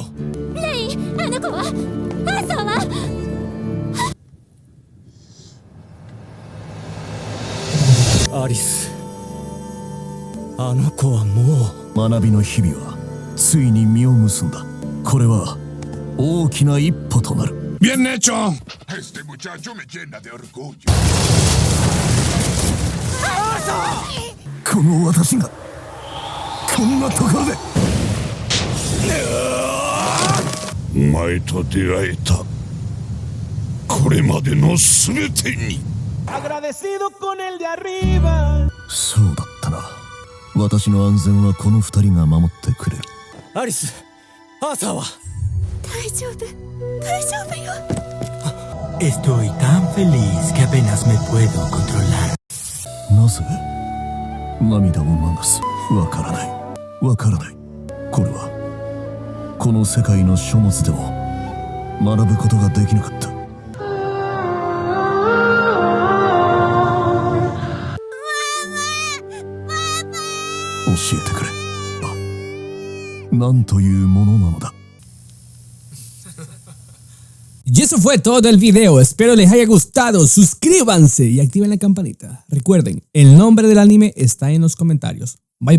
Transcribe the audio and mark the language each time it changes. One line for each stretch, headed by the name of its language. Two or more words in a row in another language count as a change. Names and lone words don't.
Japanese: レイ、あの子はアーサーは。アリス、あの子はもう学びの日々はついに実を結んだ。これは大きな一歩となる。
Spanish: ¡Bien hecho! Este muchacho me llena de orgullo.
Japanese: この私がこんなところでお前と出会えたこれまでの全てに。そうだったな。私の安全はこの二人が守ってくれる。アリス、アーサーは。大丈夫、大丈夫よ。
Spanish: Estoy tan feliz que apenas me puedo controlar.
Japanese: なぜ涙を流す。わからない、わからない。これはこの世界の書物でも学ぶことができなかった。教えてくれ。なんというものなのだ。
Spanish: Y eso fue todo el video, espero les haya gustado, suscríbanse y activen la campanita. Recuerden, el nombre del anime está en los comentarios.
English: Bye bye.